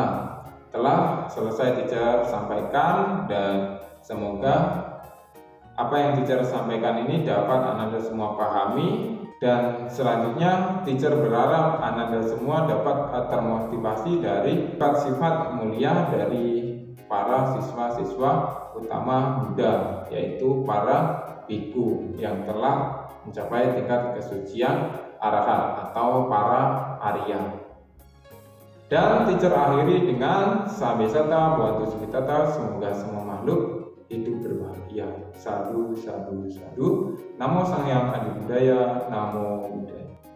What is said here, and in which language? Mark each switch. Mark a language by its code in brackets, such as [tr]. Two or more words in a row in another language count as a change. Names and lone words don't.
[id] Telah selesai teacher sampaikan, dan semoga apa yang teacher sampaikan ini dapat Ananda semua pahami, dan selanjutnya teacher berharap Ananda semua dapat termotivasi dari sifat-sifat mulia dari para siswa-siswa utama Buddha, yaitu para biku yang telah mencapai tingkat kesucian arahat atau para Arya. Dan teacher akhiri dengan [pi] Sabesata Bhavantu Sukhitata, [id] semoga semua makhluk hidup berbahagia. [pi] Sadhu, sadhu, sadhu. Namo Sang Hyang Adi Budaya, Namo Buddhaya.